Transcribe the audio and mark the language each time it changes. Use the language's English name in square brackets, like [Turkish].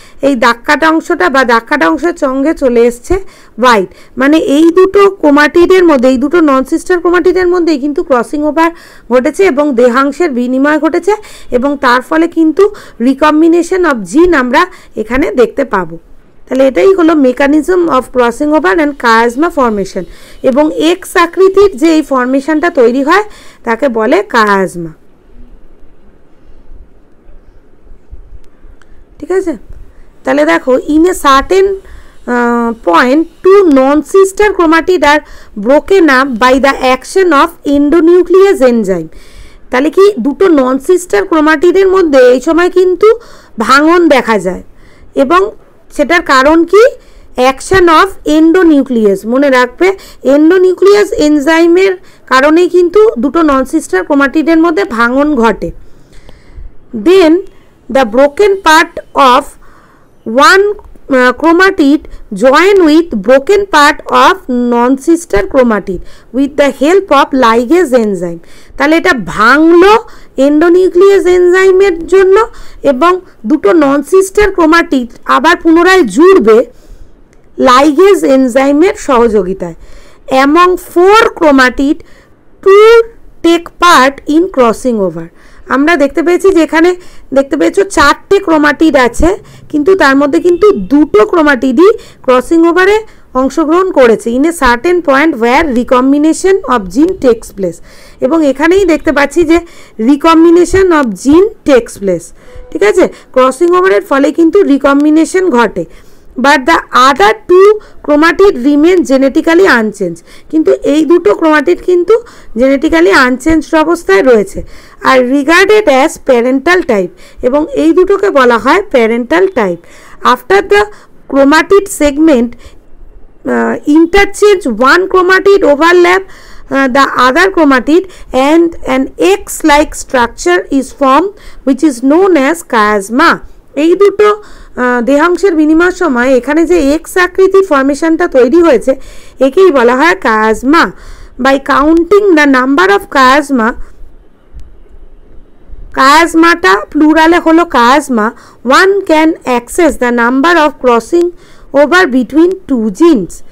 [Bangla] এই দাগকাটা অংশটা বা দাগকাটা অংশের সঙ্গে চলে এসছে হোয়াইট, মানে এই দুটো ক্রোমাটিডের মধ্যে, এই দুটো নন সিস্টার ক্রোমাটিডের মধ্যেই কিন্তু ক্রসিং ওভার ঘটেছে এবং দেহাংশের বিনিময় ঘটেছে, এবং তার ফলে কিন্তু রিকম্বিনেশন অফ জিন আমরা এখানে দেখতে পাবো। তাহলে এটাই হলো [English] mechanism of crossing over and chiasma formation, [Bangla] এবং এক্স আকৃতির যে এই ফর্মেশনটা তৈরি হয় তাকে বলে কায়াজমা। ঠিক আছে, তাহলে দেখো [English] In a certain point two non-sister chromatid are broken up by the action of endonuclease enzyme। [Bangla] তাহলে কি দুটো নন সিস্টার ক্রোমাটিডের মধ্যে এই সময় কিন্তু ভাঙন দেখা যায়, এবং সেটার কারণ কি? Action of endonuclease. মনে রাখবে, এন্ডোনিউক্লিয়াস এনজাইমের কারণেই কিন্তু দুটো নন সিস্টার ক্রোমাটিডের মধ্যে ভাঙন ঘটে। [English] Then the broken part of one chromatid join with broken part of non-sister chromatid with the help of ligase enzyme। [Bangla] তাহলে এটা ভাঙলো এন্ডোনিউক্লিয়াস এনজাইমের জন্য, এবং দুটো নন সিস্টার ক্রোমাটিড আবার পুনরায় জুড়বে লাইগেজ এনজাইমের সহযোগিতায়। [English] Among 4 chromatid 2 take part in crossing over। [Bangla] আমরা দেখতে পেয়েছি যে এখানে দেখতে পেয়েছো 4টে ক্রোমাটিড আছে, কিন্তু তার মধ্যে কিন্তু দুটো ক্রোমাটিডই ক্রসিং ওভারে অংশগ্রহণ করেছে [English] in a certain point where recombination of gene takes place, [Bangla] এবং এখানেই দেখতে পাচ্ছি যে [English] Recombination of gene takes place. [Bangla] ঠিক আছে, ক্রসিং ওভারের ফলে কিন্তু রিকম্বিনেশন ঘটে, [English] But the other 2 chromatid remain genetically unchanged. [Bangla] কিন্তু এই দুটো ক্রোমাটিড কিন্তু জেনেটিক্যালি আনচেঞ্জড অবস্থায় রয়েছে, আর [English] regarded as parental type, [Bangla] এবং এই দুটোকে বলা হয় parental type. [English] After the chromatid segment interchange one chromatid overlap the other chromatid and an X-like structure is formed which is known as chiasma। [Bangla] এই দুটো দেহাংশের বিনিময়ের সময় এখানে যে এক্স আকৃতির ফর্মেশনটা তৈরি হয়েছে একেই বলা হয় chiasma. [English] by counting the number of chiasma [Bangla] কায়াজমাটা প্লুরালে হলো chiasma, [English] One can access the number of crossing over between two genes.